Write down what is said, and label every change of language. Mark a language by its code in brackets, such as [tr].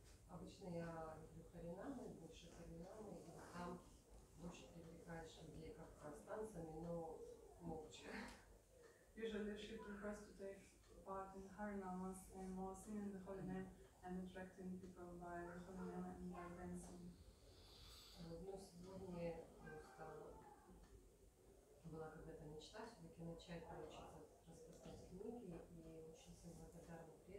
[ru] Обычно я люблю Харинамы, больше Харинамы, и там больше привлекаешь людей как танцами, но молча. [en] Usually she prefers to take part in Harinamas and more singing the holy name and attracting people by the holy name and by dancing. [ru] Но сегодня просто была какая-то мечта все-таки начать научиться распространять книги, и очень всем благодарна